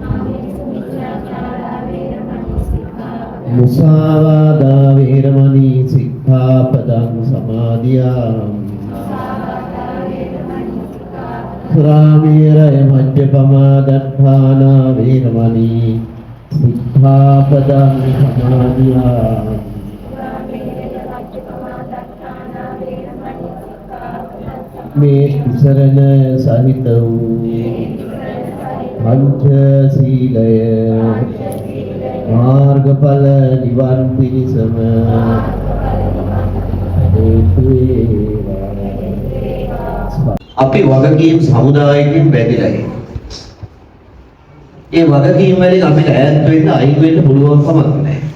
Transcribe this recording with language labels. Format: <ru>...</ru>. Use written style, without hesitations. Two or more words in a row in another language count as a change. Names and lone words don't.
<pi>Musāvādā vēramaṇī sikkhapadam samādiyāmi Sūrāmēraya majjapamā daṭṭhānā vēramaṇī sikkhapadam samādiyāmi</pi> <si>මේ තිසරණ සහිත පංච සීලය මාර්ගඵල නිවන් පිණිසම අපි වගකීම් සමුදායකින් බැඳිලා ඉන්නේ. ඒ වගකීම් වලින් අපිට ඈත් වෙන්න අයින් වෙන්න පුළුවන් කමක් නැහැ.</si>